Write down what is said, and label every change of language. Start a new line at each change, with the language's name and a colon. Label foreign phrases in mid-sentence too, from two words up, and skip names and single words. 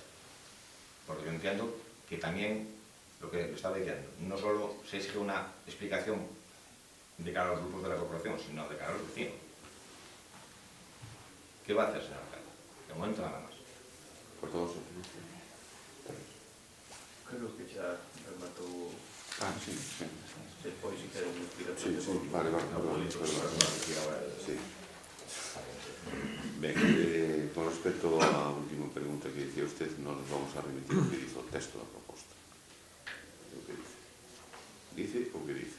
Spanish: Porque yo entiendo que también, lo que estaba diciendo, no solo se exige una explicación de cara a los grupos de la corporación, sino de cara a los vecinos. ¿Qué va a hacer, señor alcalde? De momento nada más. Por todos.
Galician: Creo que xa rematou
Spanish: Sí.
Galician: despois se quere unha explicación.
Spanish: Sí, vale. Sí.
Galician: Ben, con respecto á última pregunta que dicía usted, non nos vamos a remitir o que dice o texto da proposta. O que dice. Dice o que dice.